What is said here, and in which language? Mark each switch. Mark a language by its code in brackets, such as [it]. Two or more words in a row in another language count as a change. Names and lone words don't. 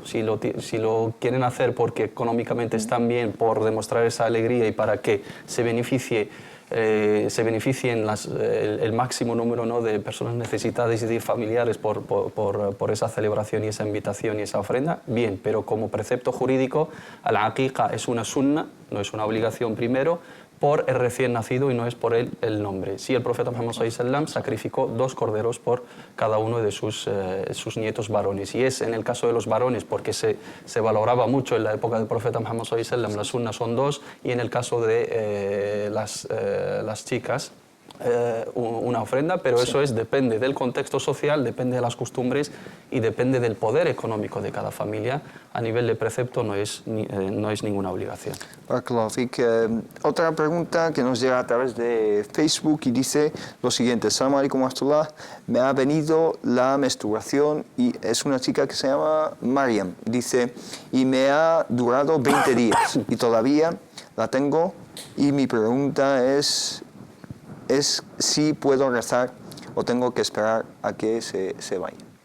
[es] Si lo quieren hacer porque económicamente están bien, por demostrar esa alegría y para que se beneficien el máximo número, ¿no?, de personas necesitadas y de familiares por esa celebración y esa invitación y esa ofrenda, bien, pero como precepto jurídico, la aqiqa es una sunna, no es una obligación primero, por el recién nacido y no es por el nombre. Sí, el profeta Muhammad [ar] صلى الله عليه وسلم [es] sacrificó 2 corderos por cada uno de sus nietos varones. Y es en el caso de los varones porque se valoraba mucho en la época del profeta Muhammad [ar] صلى الله عليه وسلم, [es] las sunnas son 2, y en el caso de las chicas, una ofrenda, pero eso depende del contexto social, depende de las costumbres y depende del poder económico de cada familia. A nivel de precepto no es ninguna obligación. Otra pregunta que nos llega a través de Facebook y dice lo siguiente: [ar] السلام عليكم ورحمة الله, [es] me ha venido la menstruación y es una chica que se llama Mariam, dice, y me ha durado 20 días y todavía la tengo, y mi pregunta es si puedo rezar o tengo que esperar a que se vaya.